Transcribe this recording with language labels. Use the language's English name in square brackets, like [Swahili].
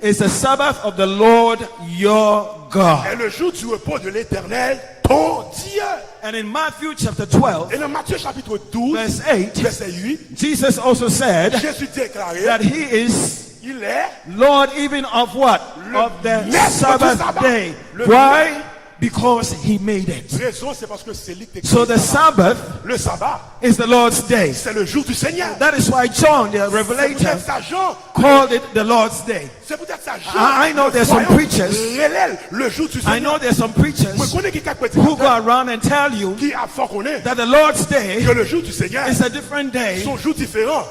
[English] is the Sabbath of the Lord your God. [French] est le jour du repos de l'Éternel, ton Dieu. [English] And in Matthew chapter 12, [French] Et dans Matthieu chapitre 12, [English] verse 8, [French] verset 8, [English] Jesus also said [French] Jésus déclaré, [English] that he is [French] il est [English] Lord even of what? [French] Le [English] Of the [French] maître du [English] Sabbath [French] sabbat. [English] day. [French] Le [English] Why? Because he made it. [French] Raison, c'est parce que c'est lui qui [English] So the Sabbath [French] le sabbat [English] is the Lord's day. [French] c'est le jour du Seigneur. [English] That is why John, the Revelator, called it the Lord's day. [French] C'est peut-être ça, [English] I know there's some preachers. [French] Le jour du [English] I know there's some preachers who go around and tell you that the Lord's day [French] que le jour du Seigneur [English] is a different day [French] son jour différent